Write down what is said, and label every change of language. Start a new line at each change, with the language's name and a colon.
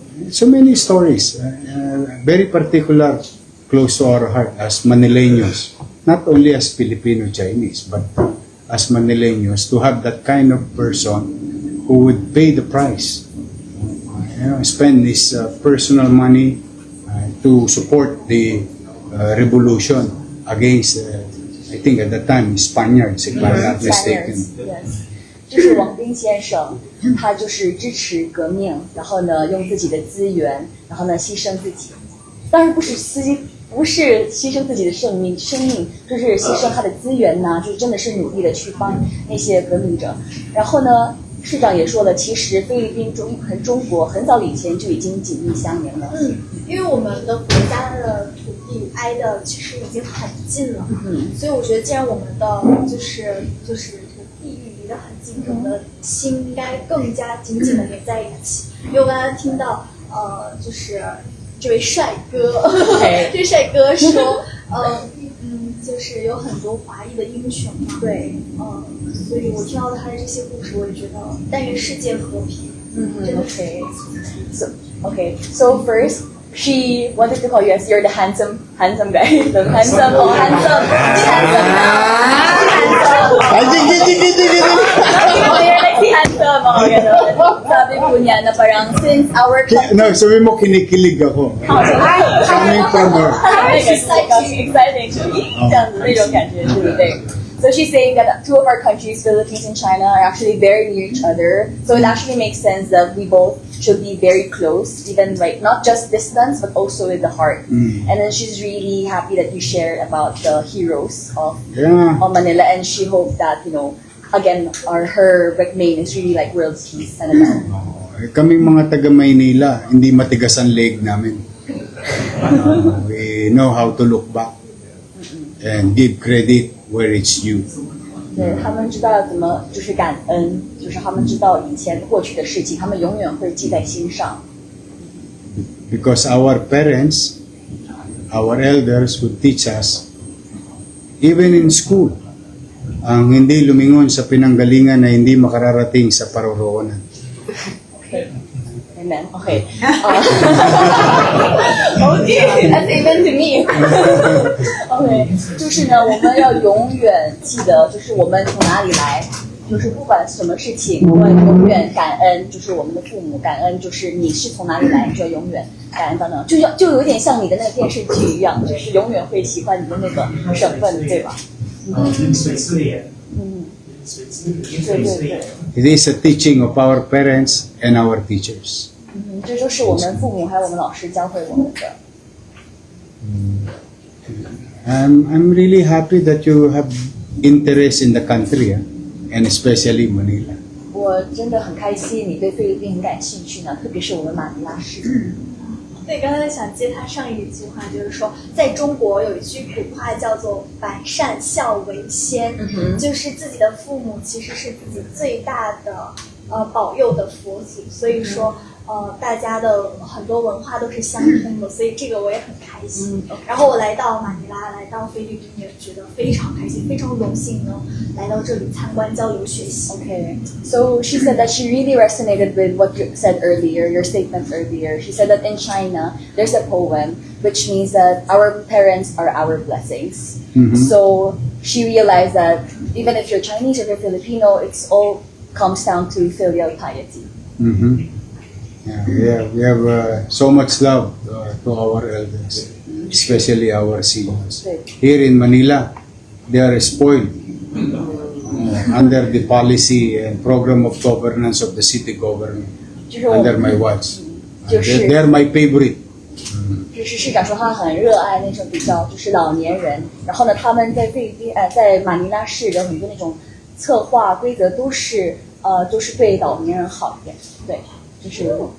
English: So many stories, very particular, close to our heart as Manileños, not only as Filipino-Chinese, but as Manileños, to have that kind of person who would pay the price, spend his personal money to support the revolution against, I think at the time, Spaniards, if I'm not mistaken. Yes.
Chinese: 这是王斌先生，他就是支持革命，然后呢，用自己的资源，然后呢，牺牲自己。当然不是牺牲自己的生命，就是牺牲他的资源呐，就是真的是努力的去帮那些革命者。然后呢，市长也说了，其实菲律宾和中国很早以前就已经紧密相连了。因为我们的国家的土地挨的其实已经很近了，所以我觉得既然我们的就是土地离得很近，我们的心应该更加紧紧的连在一起。因为我刚才听到就是这位帅哥，这帅哥说，就是有很多华裔的英雄嘛，对，所以我听到他的这些故事，我也觉得，但愿世界和平。真的是
English: Okay. So first, she wanted to call you as you're the handsome guy. The handsome, handsome you're like si handsome,
Filipino: gano'n. Sabi po niya na parang
English: since our
Filipino: No, sabi mo kinikilig ako.
English: Coming from her. exciting to me.
Chinese: 这样子那种感觉，对不对？
English: So she's saying that two of our countries, Philippines and China, are actually very near each other. So it actually makes sense that we both should be very close, even like not just distance, but also with the heart. And then she's really happy that you shared about the heroes of Manila, and she hoped that, again, her main is really like world peace.
Filipino: Kaming mga taga Maynila, hindi matigas ang leg namin.
English: We know how to look back and give credit where it's due.
Chinese: 对，他们知道怎么就是感恩，就是他们知道以前过去的事情，他们永远会记在心上。 Because our parents, our elders would teach us, even in school,
Filipino: ang hindi lumingon sa pinanggalingan na hindi makararating sa paroroonan.
Chinese: Okay. Amen. Okay. Okay, that's amen to me. Okay. 就是呢，我们要永远记得，就是我们从哪里来，就是不管什么事情，我永远感恩，就是我们的父母，感恩就是你是从哪里来，你就永远感恩等等，就有点像你的那个电视剧一样，就是永远会喜欢你的那个省份，对吧？水之莲，水之莲。
English: It is a teaching of our parents and our teachers.
Chinese: 这就是我们父母还有我们老师教会我们的。
English: I'm really happy that you have interest in the country, and especially Manila.
Chinese: 我真的很开心，你对菲律宾很感兴趣呢，特别是我们马尼拉市。对，刚才想接他上一句话，就是说，在中国有一句古话叫做“百善孝为先”，就是自己的父母其实是自己最大的保佑的佛祖，所以说大家的很多文化都是相通的，所以这个我也很开心。然后我来到马尼拉，来到菲律宾，也觉得非常开心，非常荣幸能来到这里参观交流学习。
English: Okay, so she said that she really resonated with what you said earlier, your statement earlier. She said that in China, there's a poem which means that our parents are our blessings. So she realized that even if you're Chinese or you're Filipino, it's all comes down to filial piety. Yeah, we have so much love to our elders, especially our seniors. Here in Manila, they are spoiled under the policy and program of governance of the city government,
Chinese: 就是我
English: under my watch.
Chinese: 就是
English: They are my favorite.
Chinese: 就是市长说他很热爱那种比较就是老年人，然后呢，他们在菲律宾在马尼拉市的很多那种策划规则都是对老年人好一点，对，就是。